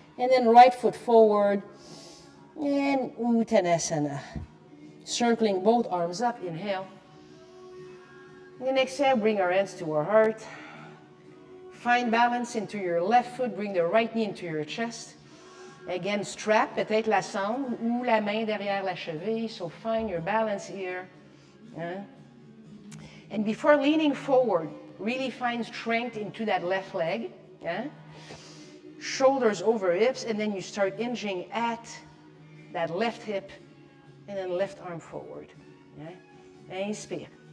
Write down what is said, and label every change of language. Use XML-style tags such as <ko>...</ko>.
<en>And then right foot forward. And Uttanasana. Circling both arms up, inhale. And then exhale, bring our hands to our heart. Find balance into your left foot. Bring the right knee into your chest.</en> <fr>Again, strap, peut-être la sangle ou la main derrière la cheville.</fr> <en>So find your balance here. And before leaning forward, really find strength into that left leg. Shoulders over hips, and then you start hinging at that left hip, and then left arm forward. Inspire.</en>